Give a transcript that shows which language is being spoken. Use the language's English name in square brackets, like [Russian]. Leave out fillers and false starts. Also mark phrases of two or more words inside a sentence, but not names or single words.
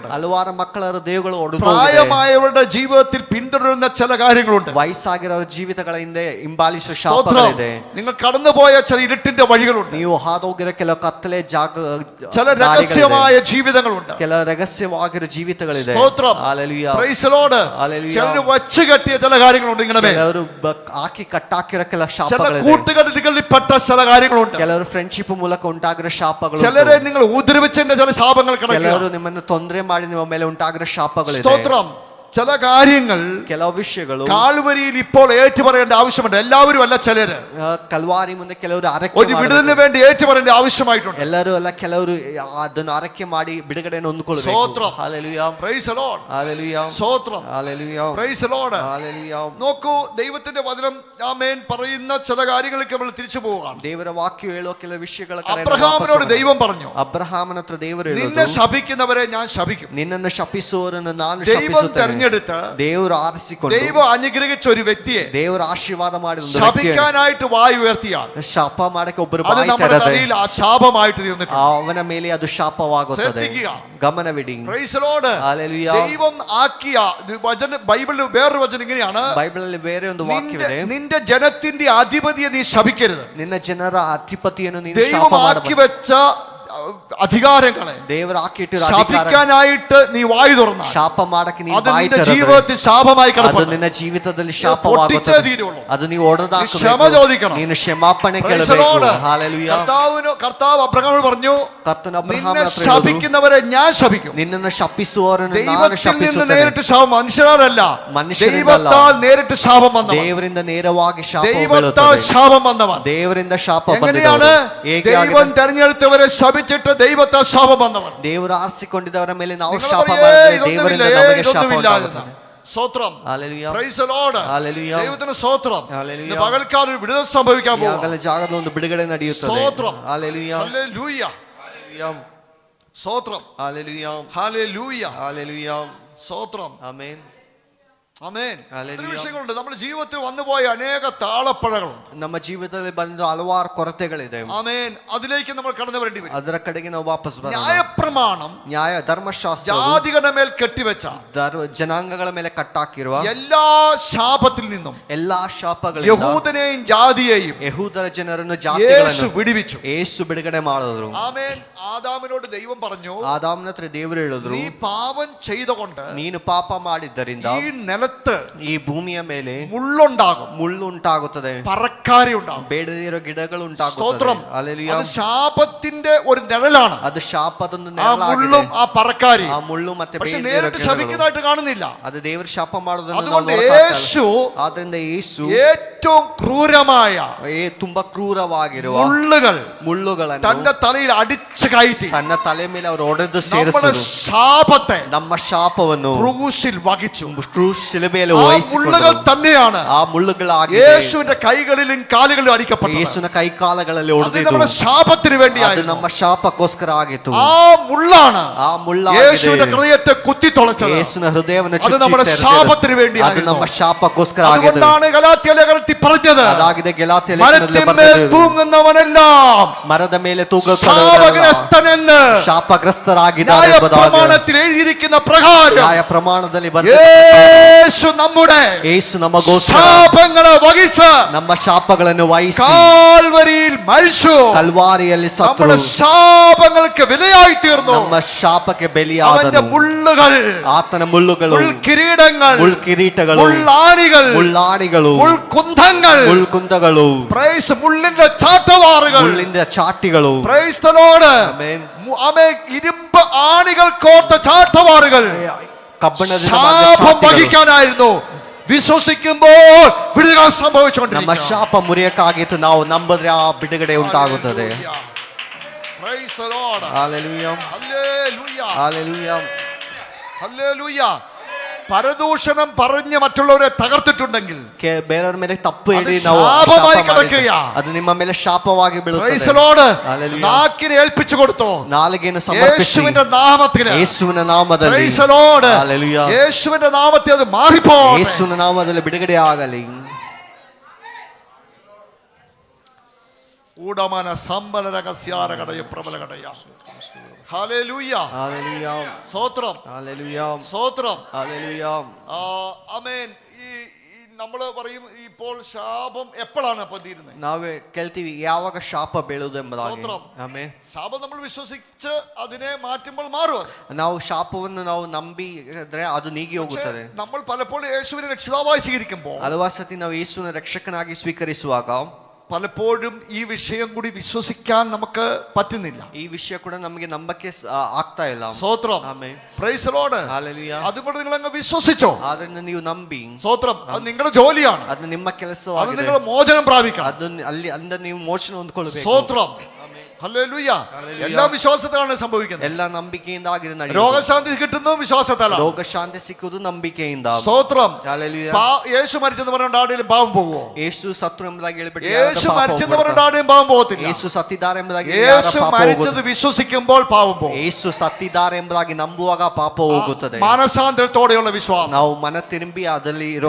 [Kannada] ಹಲವಾರು ಮಕ್ಕಳ ಹೃದಯಗಳು ಒಡೆದು [Malayalam] പ്രായമായവരുടെ ജീവിതത്തിൽ പിന്തുടരുന്ന ചില കാര്യങ്ങളുണ്ട്. [Kannada] ವಯಸ್ಸಾಗಿರೋರ ಜೀವಿತಗಳ ಹಿಂದೆ ಹಿಂಬಾಲಿಸುವ ಶಾಪಗಳಿದೆ. [Malayalam] നിങ്ങൾ കടന്നുപോയ ചില ഇരുട്ടിന്റെ വഴികളുണ്ട്. [Kannada] ನೀವು ಹಾದೋಗಿರೋ ಕೆಲವು ಕತ್ತಲೆ [Malayalam] ചില രഹസ്യമായ ജീവിതങ്ങളുണ്ട്. [Kannada] ಕೆಲವು ರಹಸ್ಯವಾಗಿರೋ ಜೀವಿತಗಳಿದೆ. [Malayalam] സ്തോത്രം. [English] Hallelujah. Praise the Lord. Hallelujah. [Malayalam] ചിലർ വച്ച് കെട്ടിയ ചില കാര്യങ്ങളുണ്ട്. ഇങ്ങനെ [Kannada] ಕೆಲವರು ಹಾಕಿ ಕಟ್ಟಾಕಿರೋ ಕೆಲ [Malayalam] ചില [Kannada] ಶಾಪಗಳಿದೆ. [Malayalam] കൂട്ടുകെട്ടുകളിൽപ്പെട്ട ചില കാര്യങ്ങളുണ്ട്. [Kannada] ಕೆಲವರು ಫ್ರೆಂಡ್ಶಿಪ್ ಮೂಲಕ ಉಂಟಾಗಿರೋ ಶಾಪಗಳು. [Malayalam] ചിലരെ നിങ്ങൾ ഉപദ്രവിച്ചതിന്റെ ചില ശാപങ്ങൾ കിടക്കുക. [Kannada] ಕೆಲವರು ನಿಮ್ಮನ್ನು ತೊಂದರೆ ಮಾಡಿ ನಿಮ್ಮ ಮೇಲೆ ಉಂಟಾಗಿರೋ ಶಾಪಗಳಿದೆ. [Malayalam] സ്തോത്രം. ചില കാര്യങ്ങൾ [Kannada] ಕೆಲವು ವಿಷಯಗಳು [Malayalam] കാൽവരിയിൽ ഇപ്പോൾ ഏറ്റുപറയേണ്ട ആവശ്യമുണ്ട്. എല്ലാവരും അല്ല, ചിലര് [Kannada] ಕಲ್ವಾರಿ ಮುಂದೆ ಕೆಲವರು [Malayalam] ഒരു വിടുതലിന് വേണ്ടി ഏറ്റുപറയേണ്ട ആവശ്യമായിട്ടുണ്ട്. [Kannada] ಎಲ್ಲರೂ ಅಲ್ಲ, ಕೆಲವರು ಅದನ್ನು ಅರಕೆ ಮಾಡಿ ಬಿಡುಗಡೆಯನ್ನು ಹೊಂದಿಕೊಳ್ಳಬೇಕು. [Malayalam] സ്തോത്രം. [English] Hallelujah. Praise the Lord. Hallelujah. [Malayalam] സ്തോത്രം. [English] Hallelujah. Praise the Lord. Hallelujah. [Malayalam] നോക്കൂ, ദൈവത്തിന്റെ വചനം ആമേൻ പറയുന്ന ചില കാര്യങ്ങൾക്ക് നമ്മൾ തിരിച്ചു പോവുകയാണ്. [Kannada] ದೇವರ ವಾಕ್ಯ ಹೇಳುವ ಕೆಲವು ವಿಷಯಗಳ [Malayalam] അബ്രഹാമിനോട് ദൈവം പറഞ്ഞു, [Kannada] ಅಬ್ರಹಾಮನ ಹತ್ರ ದೇವರು [Malayalam] നിന്നെ [Kannada] ಹೇಳುವುದು, [Malayalam] ശപിക്കുന്നവരെ ഞാൻ ശപിക്കും. [Kannada] ನಿನ್ನನ್ನು ಶಪಿಸುವವರನ್ನು ನಾನು [Malayalam] ദൈവം [Kannada] ಶಪಿಸುತ್ತೇನೆ. [Malayalam] തെരഞ്ഞെടുത്ത് [Kannada] ದೇವರು ಆರಿಸಿಕೊಂಡು [Malayalam] ദൈവം അനുഗ്രഹിച്ച ഒരു വ്യക്തിയെ [Kannada] ದೇವರು ಆಶೀರ್ವಾದ ಮಾಡಿದ ಒಂದು ವ್ಯಕ್ತಿಯನ್ನು [Malayalam] ശപിക്കാനായിട്ട് വായു ഉയർത്തിയാൽ [Kannada] ಶಾಪ ಮಾಡಕ್ಕೆ ಒಬ್ಬರು [Malayalam] അത് [Kannada] ಬಾಯಿ [Malayalam] നമ്മുടെ [Kannada] ತೆರೆದರೆ [Malayalam] തലയിൽ ആ ശാപമായിട്ട് തീർന്നിട്ടുണ്ട്. [Kannada] ಅವನ ಮೇಲೆ ಅದು ಶಾಪವಾಗುತ್ತದೆ. [Malayalam] ശ്രദ്ധിക്കുക. [Kannada] ಗಮನವಿಡಿ. [English] Praise the Lord. Hallelujah. [Malayalam] ദൈവം ആക്കിയ വചന, ബൈബിളിൽ വേറൊരു വചനം ഇങ്ങനെയാണ്, [Kannada] ಬೈಬಲಲ್ಲಿ ಬೇರೆ ಒಂದು ವಾಕ್ಯವಿದೆ, [Malayalam] നിന്റെ ജനത്തിന്റെ അധിപതിയെ നീ ശപിക്കരുത്. [Kannada] ನಿನ್ನ ಜನರ ಅಧಿಪತಿಯನ್ನು ನೀನು [Malayalam] ദൈവം [Kannada] ಶಾಪ [Malayalam] ആക്കി [Kannada] ಮಾಡಬಾರದು. [Malayalam] വെച്ച അധികാരങ്ങളെ [Kannada] ದೇವರು ಹಾಕಿಟ್ಟಿರೋ ಅಧಿಕಾರ [Malayalam] ശപിക്കാനായിട്ട് നീ വായു തുറന്നാൽ [Kannada] ಶಾಪ ಮಾಡಕ್ಕೆ ನೀನು [Malayalam] അത് [Kannada] ಬಾಯಿ [Malayalam] നിന്റെ [Kannada] ತೆರೆದರೆ [Malayalam] ജീവിതത്തിൽ ശാപമായി [Kannada] ಅದು [Malayalam] കിടപ്പുണ്ട്. [Kannada] ನಿನ್ನ ಜೀವಿತದಲ್ಲಿ [Malayalam] പൊട്ടിച്ചേ [Kannada] ಶಾಪವಾಗುತ್ತದೆ. [Malayalam] തീരുള്ളൂ. [Kannada] ಅದು ನೀವು ಒಡೆದಾಕಬೇಕು. [Malayalam] ക്ഷമ ചോദിക്കണം. [Kannada] ನೀನು ಕ್ಷಮಾಪಣೆ [English] Praise the [Kannada] ಕೇಳಬೇಕು. [English] Lord. Hallelujah. [Malayalam] കർത്താവ് അബ്രഹാമിനോട് പറഞ്ഞു, [Kannada] ಕರ್ತನ [Malayalam] നിന്നെ [Kannada] ಅಬ್ರಹಾಮನ ಹತ್ರ ಹೇಳುವುದು, [Malayalam] ശപിക്കുന്നവരെ ഞാൻ ശപിക്കും. [Kannada] ನಿನ್ನನ್ನು ಶಪಿಸುವವರನ್ನು ನಾನು [Malayalam] ദൈവത്തിൽ നിന്ന് [Kannada] ಶಪಿಸುತ್ತೇನೆ. [Malayalam] നേരിട്ട് ശാപം, മനുഷ്യരാലല്ല, [Kannada] മനുഷ്യരിಂದಲ್ಲ. [Malayalam] ദൈവത്താൽ നേരിട്ട് ശാപം വന്നവൻ, [Kannada] ದೇವರಿಂದ ನೇರವಾಗಿ ಶಾಪ [Malayalam] ദൈവത്താൽ [Kannada] ಬೀಳುತ್ತದೆ. [Malayalam] ശാപം വന്നവൻ. [Kannada] ದೇವರಿಂದ ಶಾಪ [Malayalam] എങ്ങനെയാണ് [Kannada] ಬಂದಿದೆ. ಹೇಗೆ [Malayalam] ദൈവം [Kannada] ಆಗಿದೆ? [Malayalam] തെരഞ്ഞെടുത്തവരെ ശപിച്ചിട്ട് ദൈവത്താൽ ശാപം വന്നവൻ? [Kannada] ದೇವರು ಆರಿಸಿಕೊಂಡಿದ್ದವರ ಮೇಲೆ ನಾವು [Malayalam] നിങ്ങൾ [Kannada] ಶಾಪ [Malayalam] പറയും, [Kannada] ಮಾಡಿದ್ರೆ [Malayalam] ഇതൊന്നുമില്ല, [Kannada] ದೇವರಿಂದ ನಮಗೆ ಶಾಪ [Malayalam] ഇതൊന്നുമില്ല [Kannada] ಉಂಟಾಗುತ್ತದೆ. [Malayalam] എന്നാണ്. സ്തോത്രം. [English] Hallelujah. Praise the Lord. Hallelujah. [Malayalam] ദൈവത്തിന് സ്തോത്രം. Hallelujah. ഇന്ന് പകൽക്കാലം ഒരു വിടുതൽ സംഭവിക്കാൻ [Kannada] ಈ [Malayalam] പോകുന്നു. [Kannada] ಆಗಲ ಜಾಗದಲ್ಲಿ ಒಂದು ಬಿಡುಗಡೆ ನಡೆಯುತ್ತದೆ. [Malayalam] സ്തോത്രം. Hallelujah. ഹല്ലേലൂയ. Hallelujah. സ്തോത്രം. Hallelujah. ഹല്ലേലൂയ. Hallelujah. സ്തോത്രം. Amen. ആമേൻ. Hallelujah. ഒത്തിരി വിഷയങ്ങളുണ്ട്. നമ്മുടെ ജീവിതത്തിൽ വന്നുപോയ അനേക താളപ്പഴകളുണ്ട്. [Kannada] ನಮ್ಮ ಜೀವಿತದಲ್ಲಿ ಬಂದ ಹಲವಾರು ಕೊರತೆಗಳಿದೆ. [Malayalam] ആമേൻ. അതിലേക്ക് നമ്മൾ കടന്നു വരേണ്ടി വരും. [Kannada] ಅದರ ಕಡೆಗೆ ನಾವು ವಾಪಸ್ ಬರೋಣ. [Malayalam] ന്യായപ്രമാണം [Kannada] ನ್ಯಾಯ ಧರ್ಮಶಾಸ್ತ್ರ [Malayalam] ജാതികളുടെ മേൽ കെട്ടിവെച്ച [Kannada] ಜನಾಂಗಗಳ ಮೇಲೆ ಕಟ್ಟಾಕಿರುವ [Malayalam] എല്ലാ ശാപത്തിൽ നിന്നും [Kannada] ಎಲ್ಲಾ ಶಾಪಗಳಿಂದ [Malayalam] യഹൂദനെയും ജാതിയെയും [Kannada] ಯಹೂದರ ಜನರನ್ನು [Malayalam] യേശു [Kannada] ಜಾತಿಗಳನ್ನು [Malayalam] വിടുവിച്ചു. [Kannada] ಯೇಸು ಬಿಡುಗಡೆ ಮಾಡಿದ್ರು. [Malayalam] ആമേൻ. ആദാമിനോട് ദൈവം പറഞ്ഞു, [Kannada] ಆದಾಮನ ಹತ್ರ ದೇವರು ಹೇಳಿದ್ರು, [Malayalam] നീ പാപം ചെയ്തുകൊണ്ട് [Kannada] ನೀನು ಪಾಪ ಮಾಡಿದ್ದರಿಂದ [Malayalam] ഈ നിലത്ത് [Kannada] ಈ ಭೂಮಿಯ ಮೇಲೆ [Malayalam] മുള്ളുണ്ടാകും, [Kannada] ಮುಳ್ಳು ಉಂಟಾಗುತ್ತದೆ, [Malayalam] പരക്കാരി ഉണ്ടാകും. [Kannada] ಬೇಡದಿರೋ ಗಿಡಗಳು [Malayalam] സ്തോത്രം. [Kannada] ಉಂಟಾಗುತ್ತದೆ. [English] Hallelujah. [Malayalam] അത് ശാപത്തിന്റെ ഒരു നിഴലാണ്. [Kannada] ಅದು ಶಾಪದೊಂದು [Malayalam] ആ മുള്ളും [Kannada] ನೆರಳಾಗಿದೆ. [Malayalam] ആ പരക്കാരി. [Kannada] ಆ ಮುಳ್ಳು ಮತ್ತೆ [Malayalam] പക്ഷെ [Kannada] ಬೇಡದಿರೋ [Malayalam] നേരിട്ട് [Kannada] ಗಿಡಗಳು. [Malayalam] ശപിക്കുന്നതായിട്ട് കാണുന്നില്ല. [Kannada] ಅದು ದೇವರು ಶಾಪ ಮಾಡೋದನ್ನು ನಾವು [Malayalam] അതുകൊണ്ട് [Kannada] ನೋಡಕ್ಕಾಗಲ್ಲ. [Malayalam] യേശു [Kannada] ಆದ್ರಿಂದ ಯೇಸು [Malayalam] ഏറ്റവും ക്രൂരമായ [Kannada] ತುಂಬಾ ಕ್ರೂರವಾಗಿರುವ [Malayalam] മുള്ളുകൾ [Kannada] ಮುಳ್ಳುಗಳನ್ನು [Malayalam] തന്റെ തലയിൽ അടിച്ചു കയറ്റി [Kannada] ತನ್ನ ತಲೆ ಮೇಲೆ ಅವರು ಒಡೆದು [Malayalam] നമ്മുടെ [Kannada] ಸೇರಿಸಿದರು. [Malayalam] ശാപത്തെ [Kannada] ನಮ್ಮ ಶಾಪವನ್ನು [Malayalam] ക്രൂശിൽ വഹിച്ചു. [Kannada] ಕ್ರೂಸ್ ಶಿಲುಬೆಯಲ್ಲಿ [Malayalam] ആ [Kannada] ವಹಿಸಿಕೊಂಡರು. [Malayalam] മുള്ളുകൾ തന്നെയാണ് [Kannada] ಆ ಮುಳ್ಳುಗಳಾಗಿದೆ [Malayalam] യേശുവിന്റെ കൈകളിലും കാലുകളിലും അടിക്കപ്പെട്ടത്. [Kannada] ಯೇಸುವಿನ ಕೈ ಕಾಲಗಳಲ್ಲಿ [Malayalam] അത് [Kannada] ಹೊಡೆದಿದ್ದು. [Malayalam] നമ്മുടെ ശാപത്തിന് [Kannada] ಅದು [Malayalam] വേണ്ടിയായിരുന്നു. [Kannada] ನಮ್ಮ ಶಾಪಕ್ಕೋಸ್ಕರ ಆಗಿತ್ತು. [Malayalam] ആ മുള്ളാണ് [Kannada] ಆ [Malayalam] യേശുവിന്റെ [Kannada] ಮುಳ್ಳಾಗಿದೆ [Malayalam] ഹൃദയത്തെ കുത്തിത്തുളച്ചത്. [Kannada] ಯೇಸುವಿನ ಹೃದಯವನ್ನು [Malayalam] അത് നമ്മുടെ [Kannada] ಚುಚ್ಚಿ [Malayalam] ശാപത്തിന് [Kannada] ಅದು [Malayalam] വേണ്ടിയായിരുന്നു. [Kannada] ನಮ್ಮ ಶಾಪಕ್ಕೋಸ್ಕರ ಆಗಿದೆ. [Malayalam] അതുകൊണ്ടാണ് ഗലാത്യ ലേഖനത്തിൽ പറഞ്ഞത്, [Kannada] ಅದಾಗಿದೆ ഗലാತ್ಯ ಲೇಖನದಲ್ಲಿ [Malayalam] മരത്തിന്മേൽ [Kannada] ಬರೆದಿದ್ದು, [Malayalam] തൂങ്ങുന്നവനെല്ലാം [Kannada] ಮರದ ಮೇಲೆ ತೂಗಲ್ಪಡುವವರೆಲ್ಲ [Malayalam] ശാപഗ്രസ്തനെന്ന് [Kannada] ಶಾಪಗ್ರಸ್ತರಾಗಿದ್ದಾರೆ ಎಂಬುದಾಗಿ [Malayalam] ന്യായപ്രമാണത്തിൽ എഴുതിയിരിക്കുന്ന പ്രകാരം [Kannada] ನ್ಯಾಯ ಪ್ರಮಾಣದಲ್ಲಿ ಬಂದ [Malayalam] യേശു നമ്മുടെ [Kannada] ಯೇಸು ನಮಗೋಸ್ಕರ [Malayalam] ശാപങ്ങളെ വഹിച്ച് [Kannada] ನಮ್ಮ ಶಾಪಗಳನ್ನು ವಹಿಸಿ [Malayalam] കാൽവരിയിൽ മരിച്ചു. [Kannada] ಕಲ್ವಾರಿಯಲ್ಲಿ [Malayalam] നമ്മുടെ [Kannada] ಸತ್ತರು. [Malayalam] ശാപങ്ങൾക്ക് വിലയായി തീർന്നു. [Kannada] ನಮ್ಮ ಶಾಪಕ್ಕೆ [Malayalam] അവന്റെ [Kannada] ಬಲಿಯಾದನು. [Malayalam] മുള്ളുകൾ, [Kannada] ಆತನ ಮುಳ್ಳುಗಳು, [Malayalam] മുൾക്കിരീടങ്ങൾ, [Kannada] ಮುಳ್ಕಿರೀಟಗಳು, [Malayalam] മുള്ളാണികൾ, [Kannada] ಮುಳ್ಳಾಣಿಗಳು, [Malayalam] മുൾക്കുന്തങ്ങൾ, [Kannada] ಮುಳ್ಕುಂದಗಳು, [Malayalam] പ്രൈസ് മുള്ളിന്റെ ചാട്ടവാറുകൾ, [Kannada] ಮುಳ್ಳಿಂದ ಚಾಟಿಗಳು. [English] Praise the Lord. [Kannada] ಆಮೆನ್. [Malayalam] ആമേൻ. ഇരുമ്പ് ആണികൾ കോർത്ത ചാട്ടവാറുകൾ [Kannada] ಕಬ್ಬಣದಿಂದ [Malayalam] ശാപം [Kannada] ಚಾಟಿಗಳು. [Malayalam] വഹിക്കാനായിരുന്നു. വിശ്വസിക്കുമ്പോൾ വിടുതൽ [Kannada] ನಮ್ಮ [Malayalam] സംഭവിച്ചുകൊണ്ടിരിക്കും. [Kannada] ಶಾಪ ಮುರಿಯಕ್ಕಾಗಿತ್ತು, ನಾವು ನಂಬಿದ್ರೆ ಆ ಬಿಡುಗಡೆ ಉಂಟಾಗುತ್ತದೆ. [English] Praise the Lord. Hallelujah. Hallelujah. Hallelujah. Hallelujah. [Malayalam] പരദൂഷണം പറഞ്ഞ് മറ്റുള്ളവരെ തകർത്തിട്ടുണ്ടെങ്കിൽ [Kannada] ಬೇರೆಯವ್ರ ಮೇಲೆ ತಪ್ಪು ಹೇಳಿ ಅದು ನಾವು ಶಾಪವಾಗಿ ಶಾಪ ಮಾಡಿದ್ರೆ ಕೆಡಕೆಯ. ಅದು ನಿಮ್ಮ ಮೇಲೆ ಶಾಪವಾಗಿ [English] Praise [Kannada] ಬೀಳುತ್ತದೆ. [English] the Lord. Hallelujah. [Malayalam] നാക്കിനെ ഏൽപ്പിച്ചു കൊടുത്തോ [Kannada] ನಾಲಿಗೆಯನ್ನು ಸಮರ್ಪಿಸಿ [Malayalam] യേശുവിന്റെ നാമത്തിന്. [Kannada] ಯೇಸುವಿನ ನಾಮದಲ್ಲಿ. [English] Praise the Lord. Hallelujah. [Malayalam] യേശുവിന്റെ നാമത്തിൽ അത് മാറിപ്പോ. [Kannada] ಯೇಸುವಿನ ನಾಮದಲ್ಲಿ ಬಿಡುಗಡೆ ಆಗಲಿ. ഊടമന സമ്പല രഹസ്യാര കടയ പ്രബല കടയ. [Malayalam] ഹല്ലേലൂയ. Hallelujah. സ്തോത്രം. Hallelujah. സ്തോത്രം. Hallelujah. ആമേൻ. ഈ നമ്മൾ പറയും ഇപ്പോൾ ശാപം എപ്പോഴാണ് അപ്പൊ തീരുന്നത്? [Kannada] ನಾವೇ ಕೇಳ್ತೀವಿ ಯಾವಾಗ ಶಾಪ ಬೀಳುವುದು ಎಂಬುದಾಗಿ. ಸ್ತೋತ್ರಂ. ಆಮೆನ್. [Malayalam] ശാപം നമ്മൾ വിശ്വസിച്ച് അതിനെ മാറ്റുമ്പോൾ മാറും അത്. [Kannada] ನಾವು ಶಾಪವನ್ನು ನಾವು ನಂಬಿದ್ರೆ ಅದು ನೀಗಿ ಹೋಗುತ್ತದೆ. [Malayalam] നമ്മൾ പലപ്പോഴും യേശുവിനെ രക്ഷിതാവായി സ്വീകരിക്കുമ്പോൾ [Kannada] ಹಲವಾರು ಸತಿ ನಾವು ಯೇಸುವಿನ ರಕ್ಷಕನಾಗಿ ಸ್ವೀಕರಿಸುವಾಗ [Malayalam] പലപ്പോഴും ഈ വിഷയം കൂടി വിശ്വസിക്കാൻ നമുക്ക് പറ്റുന്നില്ല. [Kannada] ಈ ವಿಷಯ ಕೂಡ ನಮಗೆ ನಂಬಕ್ಕೆ ಆಗ್ತಾ ಇಲ್ಲ. [Malayalam] സ്തോത്രം. [Kannada] ಆಮೆನ್. [English] Praise the Lord. Hallelujah. [Malayalam] അതുകൊണ്ട് നിങ്ങൾ അങ്ങ് വിശ്വസിച്ചോ. [Kannada] ಅದನ್ನ ನೀವು ನಂಬಿ. [Malayalam] സ്തോത്രം. അത് നിങ്ങളുടെ ജോലിയാണ്. [Kannada] ಅದು ನಿಮ್ಮ [Malayalam] അത് [Kannada] ಕೆಲಸವಾಗಿದೆ. [Malayalam] നിങ്ങൾ മോചനം പ്രാപിക്കണം. [Kannada] ಅದು ಅಲ್ಲಿ ಅಂದ ನೀವು ಮೋಚನ ಹೊಂದಿಕೊಳ್ಳಬೇಕು. [Malayalam] സ്തോത്രം. ഹല്ലേലൂയ. എല്ലാ വിശ്വാസത്തിലാണ് സംഭവിക്കുന്നത്. [Kannada] ಎಲ್ಲ ನಂಬಿಕೆಯಿಂದ ಆಗಿದೆ ನಡೆಯುವುದು. [Malayalam] രോഗശാന്തി കിട്ടുന്നു വിശ്വാസത്താലാണ്. [Kannada] ರೋಗ ಶಾಂತಿ ಸಿಕ್ಕುವುದು ನಂಬಿಕೆಯಿಂದ. [Malayalam] സ്തോത്രം. Hallelujah. യേശു മരിച്ചെന്ന് പറഞ്ഞുകൊണ്ട് ആരുടെയും പാപം പോകുമോ? [Kannada] ಯೇಸು ಸತ್ರು ಎಂಬುದಾಗಿ ಹೇಳಿಬಿಟ್ಟು [Malayalam] യേശു മരിച്ചെന്ന് പറഞ്ഞുകൊണ്ട് ആരുടെയും പാപം പോകത്തില്ല. [Kannada] ಯೇಸು ಸತ್ತಿದ್ದಾರೆ ಎಂಬುದಾಗಿ [Malayalam] യേശു മരിച്ചത് വിശ്വസിക്കുമ്പോൾ പാപം പോകും. [Kannada] ಯೇಸು ಸತ್ತಿದ್ದಾರೆ ಎಂಬುದಾಗಿ ನಂಬುವಾಗ ಪಾಪ ಹೋಗುತ್ತದೆ. [Malayalam] മാനസാന്തരത്തോടെയുള്ള വിശ്വാസം. [Kannada] ನಾವು ಮನ ತಿರುಗಿ ಅದರಲ್ಲಿ ಇರೋ